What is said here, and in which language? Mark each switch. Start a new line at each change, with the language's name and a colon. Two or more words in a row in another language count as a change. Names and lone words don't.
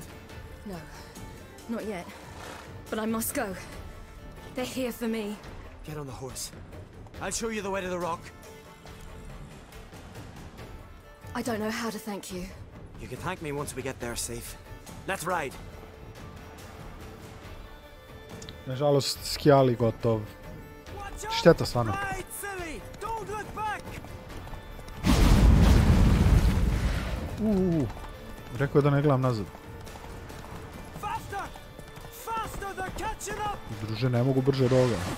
English: No, not yet. But I must go. They're here for me. Get on the horse. I'll show you the way to the rock. I don't know how to thank you. You can thank me once we get there safe. Let's ride.
Serbian: Nažalost, skijali gotov. Šteta stvarno. Rekao je da ne gledam nazad. Druže, ne mogu brže od ovoga.